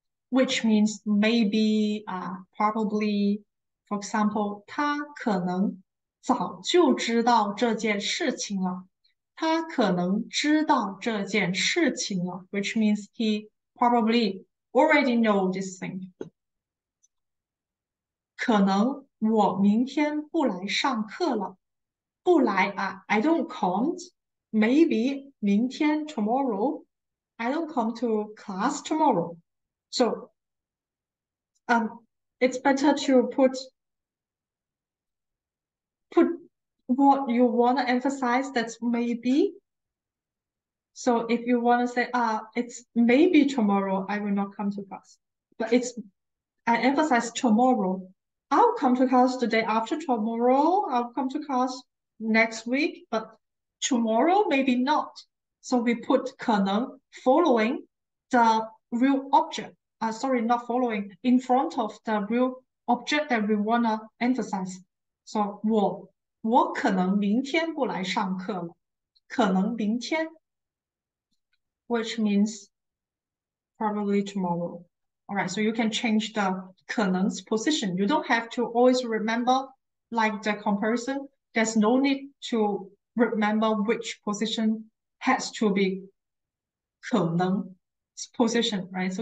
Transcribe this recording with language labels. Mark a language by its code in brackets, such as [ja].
[en] Which means maybe, probably. For example, [zh] 他可能早就知道这件事情了. 他可能知道这件事情了, [en] which means he probably already know this thing. [zh] 可能我明天不来上课了. [en] 不来, I don't come. Maybe 明天 tomorrow. I don't come to class tomorrow. So it's better to put what you want to emphasize, that's maybe. So if you want to say, it's maybe tomorrow I will not come to class. But I emphasize tomorrow. I'll come to class the day after tomorrow. I'll come to class next week, but tomorrow maybe not. So we put 可能 following the real object. Sorry, not following, in front of the real object that we want to emphasize. [zh] So 我可能明天不来上课了。可能明天 [en] which means probably tomorrow. All right, so you can change the 可能's position. You don't have to always remember like the comparison. There's no need to remember which position has to be 可能 position, right?